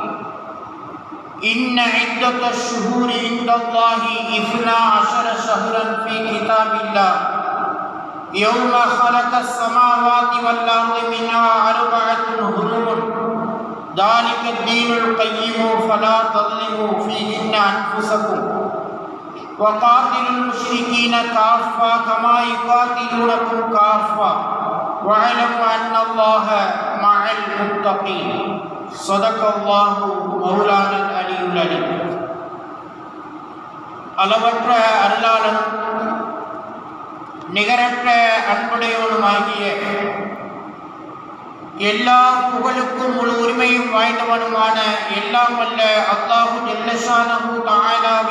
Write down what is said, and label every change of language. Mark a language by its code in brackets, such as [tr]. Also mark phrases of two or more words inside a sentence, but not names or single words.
[ar] إن عدة الشهور عند الله 12 شهرا في كتاب الله يوم خلق السماوات والأرض منها 4 حرم ذلك الدين القيم فلا تظلموا فيهن أنفسكم وقاتلوا المشركين كافة كما يقاتلونكم كافة واعلموا أن الله مع المتقين. صدق الله مولانا العلي العليم. [ta] அளவற்ற அருளாளனும் நிகரற்ற அன்புடையவனுமாகிய எல்லா புகழுக்கும் முழு உரிமையும் வாய்ந்தவனுமான எல்லாம் வல்ல [ar] الله جل شأنه تعالى